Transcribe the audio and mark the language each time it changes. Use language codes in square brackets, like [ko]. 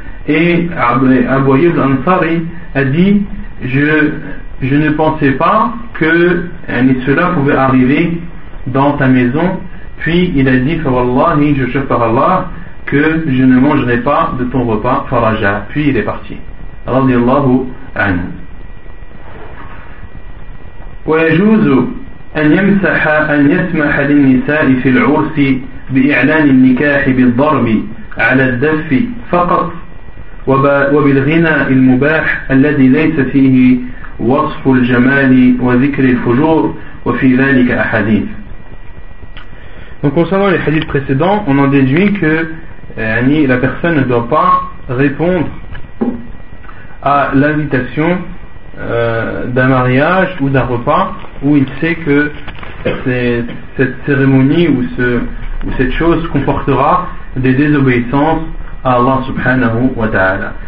[fr] Et Abu Ayyub al-Ansari a dit: je ne pensais pas que cela pouvait arriver dans ta maison. Puis il a dit: fawallahi, je jure par Allah que je ne mangerai pas de ton repas, faraja. Puis il est parti رضي الله عنه. [ar] ويجوز أن يسمح للنساء في العرس بإعلان النكاح بالضرب على الدف فقط وبالغناء المباح الذي ليس فيه وصف الجمال وذكر الفجور وفي ذلك أحاديث. [fr] Donc concernant les hadiths précédents, on en déduit que la personne ne doit pas répondre à l'invitation d'un mariage ou d'un repas où il sait que cette cérémonie ou cette chose comportera des désobéissances à Allah subhanahu wa ta'ala.